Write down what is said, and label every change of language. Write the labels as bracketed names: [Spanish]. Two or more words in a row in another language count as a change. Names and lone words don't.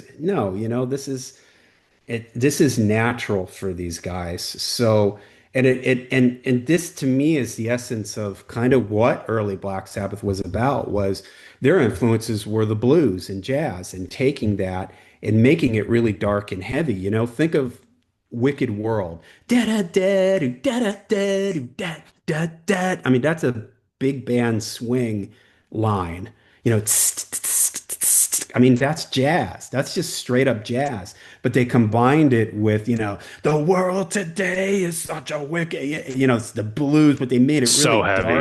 [English] No, this is natural for these guys. So, and this to me is the essence of kind of what early Black Sabbath was about. Was their influences were the blues and jazz, and taking that and making it really dark and heavy. Think of Wicked World. Da da da do da da da do da da da. I mean, that's a big band swing line. I mean, that's jazz. That's just straight up jazz. But they combined it with, the world today is such a wicked, it's the blues, but they made it really So heavy.